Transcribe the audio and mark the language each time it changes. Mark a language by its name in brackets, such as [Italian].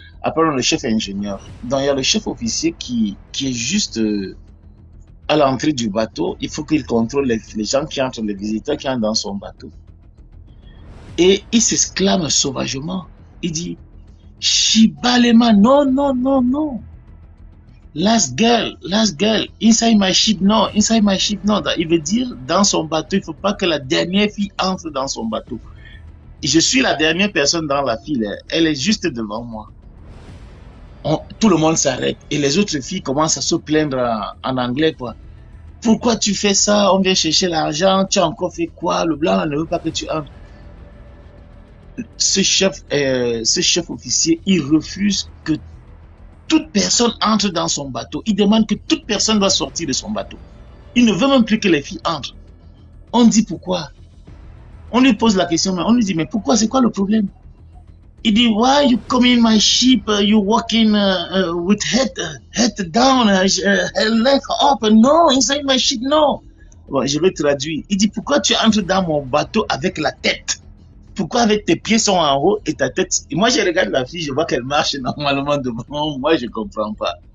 [French] Après, on a le chef ingénieur. Donc, il y a le chef officier qui est juste à l'entrée du bateau. Il faut qu'il contrôle les gens qui entrent, les visiteurs qui entrent dans son bateau. Et il s'exclame sauvagement. Il dit, Shibalema, non, non, non, non. [English] Last girl, inside my ship, no. [French] Il veut dire, dans son bateau, il ne faut pas que la dernière fille entre dans son bateau. Et je suis la dernière personne dans la file. Elle est juste devant moi. Tout le monde s'arrête. Et les autres filles commencent à se plaindre en anglais, quoi. Pourquoi tu fais ça? On vient chercher l'argent. Tu as encore fait quoi? Le blanc ne veut pas que tu entres. Ce chef officier, il refuse que toute personne entre dans son bateau. Il demande que toute personne doit sortir de son bateau. Il ne veut même plus que les filles entrent. On dit pourquoi? On lui pose la question, mais on lui dit, mais pourquoi, c'est quoi le problème? [English] Il dit, why you come in my ship, you walking with head down, leg up, no, inside my ship, no. [French] Bon, je vais traduire. Il dit, pourquoi tu entres dans mon bateau avec la tête? Pourquoi avec tes pieds sont en haut et ta tête? Et moi, je regarde la fille, je vois qu'elle marche normalement devant moi, je comprends pas.